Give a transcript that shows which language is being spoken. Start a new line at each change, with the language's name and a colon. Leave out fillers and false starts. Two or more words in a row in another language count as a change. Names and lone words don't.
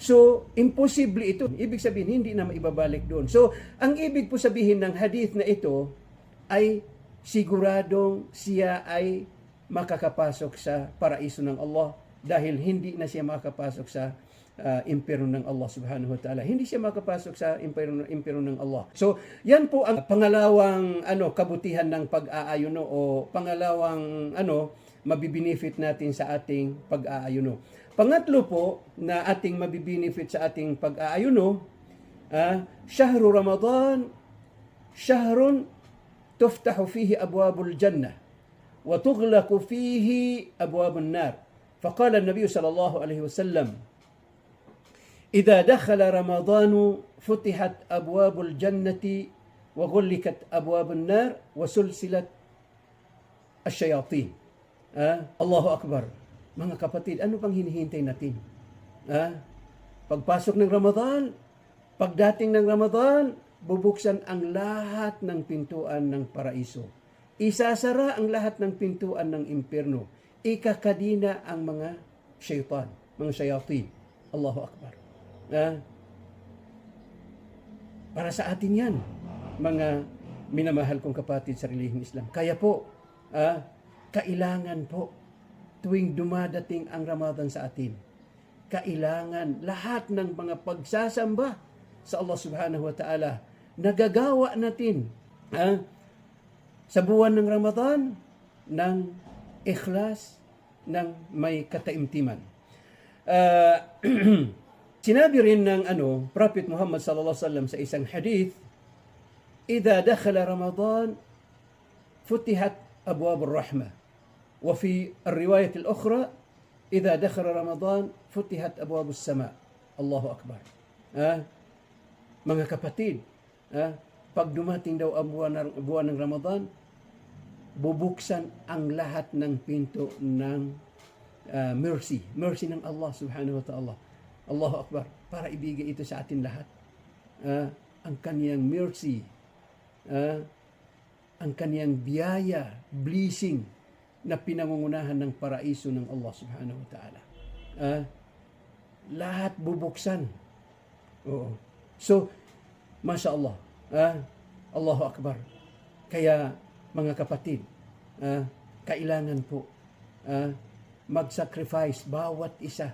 Filipino: So, imposible ito. Ibig sabihin, hindi na maibabalik doon. So, ang ibig po sabihin ng hadith na ito ay siguradong siya ay makakapasok sa paraiso ng Allah dahil hindi na siya makakapasok sa impyerno ng Allah
Arabic: سبحانه وتعالى.
Filipino: Hindi siya makapasok sa impyerno ng Allah. So, yan po ang pangalawang kabutihan ng pag-aayuno o pangalawang mabibinefit natin sa ating pag-aayuno. Pangatlo po na ating mabibinefit sa ating pag-aayuno,
Arabic: شهر رمضان، شهر تفتح فيه أبواب الجنة وتغلق فيه أبواب النار. فقال النبي صلى الله عليه وسلم إذا دخل رمضان فتحت أبواب الجنة وغلقت أبواب النار وسلسلت الشياطين. الله أكبر.
Filipino: Mga kapatid, ano pang hinihintay natin? Pagpasok ng Ramadan, pagdating ng Ramadan, bubuksan ang lahat ng pintuan ng paraiso. Isasara ang lahat ng pintuan ng impyerno. Ikakadina ang mga syaitan, mga shayatin.
Arabic: الله أكبر.
Filipino: Para sa atin yan, mga minamahal kong kapatid sa relihiyong Islam. Kaya po, kailangan po, tuwing dumadating ang Ramadan sa atin, kailangan lahat ng mga pagsasamba sa Allah
Arabic: سبحانه وتعالى,
Filipino: nagagawa natin sa buwan ng Ramadan ng ikhlas, ng may kataimtiman. Sinabi rin ng Prophet Muhammad
Arabic: صلى الله عليه وسلم
Filipino: sa isang hadith,
Arabic: "إذا دخل رمضان، فتحت أبواب الرحمة." وفي الرواية الأخرى إذا دخل رمضان فتحت أبواب السماء. الله أكبر.
Filipino: Mga kapatid, pag dumating daw ang buwan ng Ramadan, bubuksan ang lahat ng pinto ng mercy ng Allah
Arabic: سبحانه وتعالى. الله أكبر.
Filipino: Para ibigay ito sa atin lahat. Ang kaniyang mercy, ang kaniyang biyaya, blessing, na pinangungunahan ng paraiso ng Allah
Arabic: سبحانه وتعالى.
Filipino: Lahat bubuksan. Oo. So,
Arabic: ما شاء الله. الله أكبر.
Filipino: Kaya, mga kapatid, kailangan po mag-sacrifice bawat isa.